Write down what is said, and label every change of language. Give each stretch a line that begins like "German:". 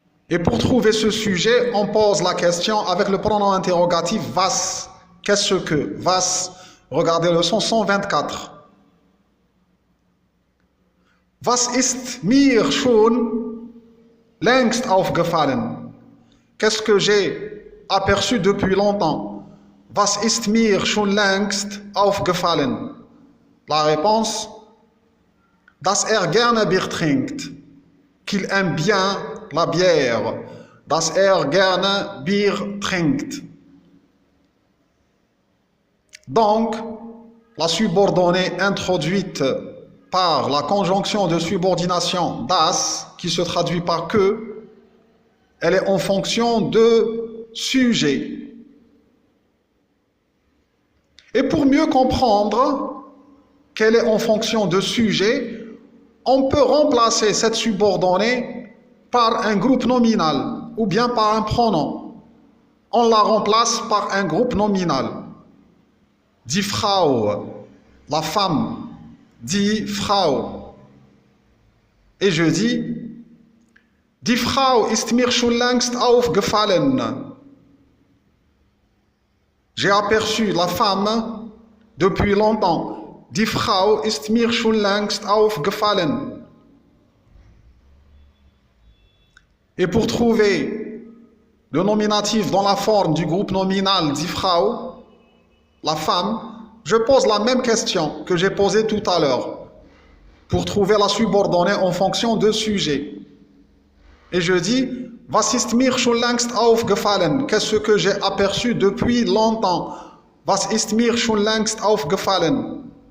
French: Et pour trouver ce sujet, on pose la question avec le pronom interrogatif was. Qu'est-ce que? Was. Regardez leçon 124.
German: Was ist mir schon längst aufgefallen?
French: Qu'est-ce que j'ai aperçu depuis longtemps?
German: Was ist mir schon längst aufgefallen?
French: La réponse,
German: dass gerne Bier trinkt,
French: qu'il aime bien la bière,
German: dass gerne Bier trinkt.
French: Donc, la subordonnée introduite par la conjonction de subordination das, qui se traduit par que, elle est en fonction de sujet. Et pour mieux comprendre qu'elle est en fonction de sujet, on peut remplacer cette subordonnée par un groupe nominal ou bien par un pronom. On la remplace par un groupe nominal.
German: Die Frau, la femme, die Frau.
French: Et je dis,
German: die Frau ist mir schon längst aufgefallen.
French: J'ai aperçu la femme depuis longtemps.
German: Die Frau ist mir schon längst aufgefallen.
French: Et pour trouver le nominatif dans la forme du groupe nominal
German: die Frau,
French: la femme, je pose la même question que j'ai posée tout à l'heure pour trouver la subordonnée en fonction de sujet. Et je dis,
German: was ist mir schon längst aufgefallen?
French: Qu'est-ce que j'ai aperçu depuis longtemps?
German: Was ist mir schon längst aufgefallen?